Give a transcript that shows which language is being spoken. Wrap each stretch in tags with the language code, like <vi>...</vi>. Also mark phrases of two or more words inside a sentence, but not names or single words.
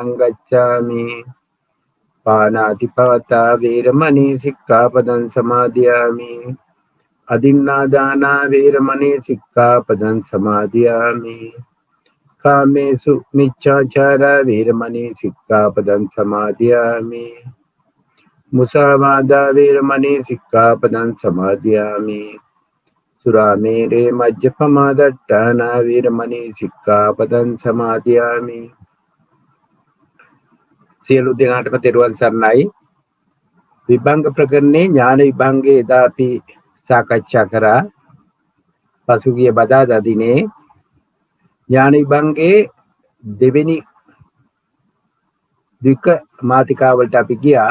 <pi>ගච්ඡාමි පාණාතිපාතා වේරමණී සික්ඛාපදං සමාදියාමි අදින්නාදානා වේරමණී සික්ඛාපදං සමාදියාමි කාමේසු මිච්ඡාචාරා වේරමණී සික්ඛාපදං සමාදියාමි මුසාවාදා වේරමණී සික්ඛාපදං සමාදියාමි සුරාමේරේ මජ්ජපමා දට්ඨානා වේරමණී සික්ඛාපදං සමාදියාමි.</pi> <si>සියලු දෙනාටම තෙරුවන් සරණයි. විභංග ප්‍රකරණේ ඥාන විභංගයේ එදා අපි සාකච්ඡා කරා. පසුගිය බදාදා දිනේ ඥාන විභංගයේ දෙවෙනි ද්වික මාතිකාවලට අපි ගියා.</si>